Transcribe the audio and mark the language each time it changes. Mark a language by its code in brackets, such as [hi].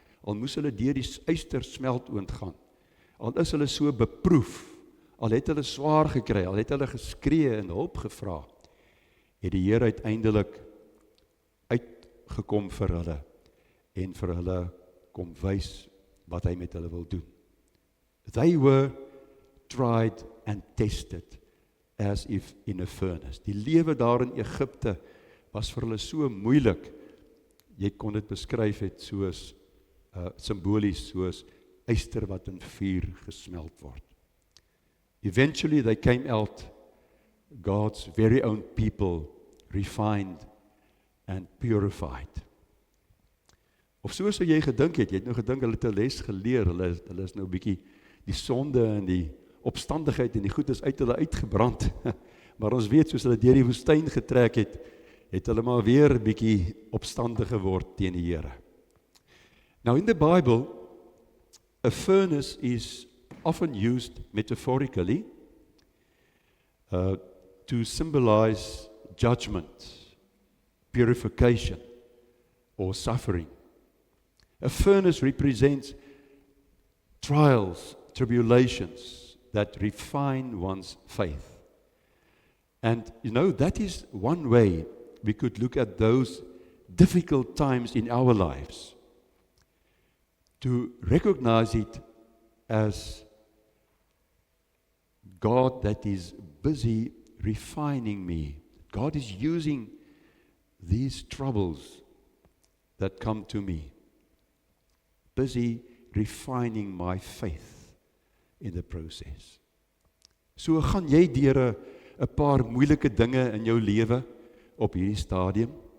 [af] Al moes hulle deur die ystersmeltoond gaan. Al is hulle so beproef, al het hulle swaar gekry, al het hulle geskree en hulp gevra, het die Here uiteindelik uitgekom vir hulle en vir hulle kom wys wat hy met hulle wil doen. [en] They were tried and tested as if in a furnace. [af] Die lewe daar in Egipte was vir hulle so moeilik. Jy kon dit beskryf het soos simbolies, soos yster wat in vuur gesmelt word. [en] Eventually they came out God's very own people, refined and purified. [af] Of so sou jy gedink het, jy het nou gedink hulle het 'n les geleer, hulle is nou 'n bietjie die sonde en die opstandigheid en die goed is uit hulle uitgebrand. Maar ons weet, soos hulle deur die woestyn getrek het hulle maar weer 'n bietjie opstandig geword teen die Here. [en] Now in the Bible, a furnace is often used metaphorically to symbolize judgment, purification, or suffering. A furnace represents trials, tribulations that refine one's faith. And that is one way we could look at those difficult times in our lives, to recognize it as God that is busy refining me. God is using these troubles that come to me, busy refining my faith in the process. [af] So gaan jy deur 'n paar moeilike dinge in jou lewe op hierdie stadium.